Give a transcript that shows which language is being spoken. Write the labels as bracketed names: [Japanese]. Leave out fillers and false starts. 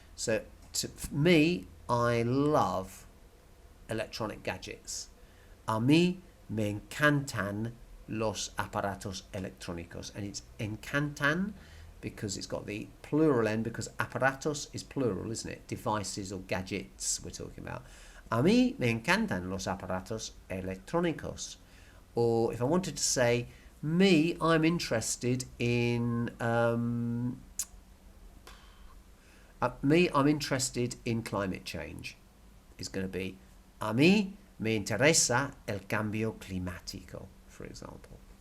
[English] So to me, I love electronic gadgets. [Spanish] A mí me encantan los aparatos electrónicos. [English] And it's encantan because it's got the plural end, because aparatos is plural, isn't it? Devices or gadgets we're talking about. [Spanish] A mí me encantan los aparatos electrónicos. [English] Or if I wanted to say, me, I'm interested in I'm interested in climate change. Is going to be [Spanish] a mí me interesa el cambio climático, [English] for example.